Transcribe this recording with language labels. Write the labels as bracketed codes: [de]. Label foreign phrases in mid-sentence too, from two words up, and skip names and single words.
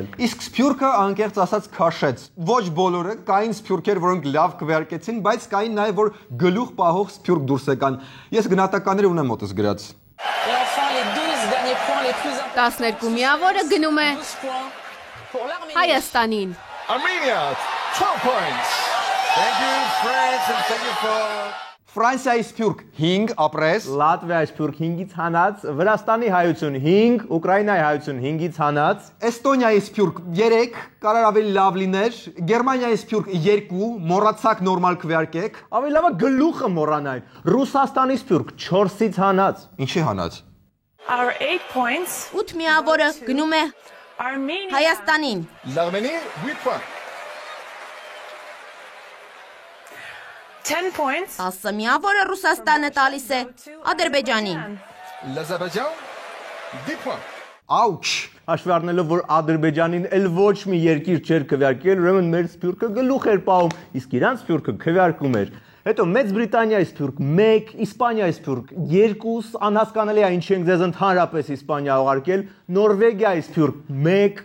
[hy] Իսկ Սփյուռքը անկեղծ ասած քաշեց։ Ոչ բոլորը, կային Սփյուռքեր, որոնք լավ քվեարկեցին, բայց կային նաև որ գլուխ պահող Սփյուռք դուրս եկան։ Ես գնահատականները ունեմ մոտս գրած։ 12 միավորը գնում է Հայաստանին։ [en] Armenia 12 points. Thank you France and thank you for [hy] Ֆրանսիայի Սփյուռք 5 ապրես, Լատվիայի Սփյուռք 5-ից հանած, Վրաստանի հայություն 5, Ուկրաինայի հայություն 5-ից հանած, Էստոնիայի Սփյուռք 3, կարար ավելի լավ լիներ, Գերմանիայի Սփյուռք 2, մոռացակ նորմալ քվեարկեք, ավելի լավը գլուխը մոռանային, Ռուսաստանի Սփյուռք 4-ից հանած։ Ինչի հանած։ [en] Our 8 points [hy] 8 միավորը գնում է Armenia Հայաստանին։ [fr] l'Arménie 8 points. [en] 10 points [hy] 10 միավորը Ռուսաստանը տալիս է Ադրբեջանին։ [fr] L'Azerbaïdjan 10 points. [hy] Աուչ։ Հաշվի առնելով, որ Ադրբեջանին էլ ոչ մի երկիր չէր քվեարկել, ուրեմն մեր Սփյուռքը գլուխ էր պահում, իսկ իրանց Սփյուռքը քվեարկում էր։ Հետո Մեծ Բրիտանիայի Սփյուռք 1, Իսպանիայի Սփյուռք 2, անհասկանալի է ինչ ենք ձեզ ընդհանրապես Իսպանիա ուղարկել, Նորվեգիայի Սփյուռք 1։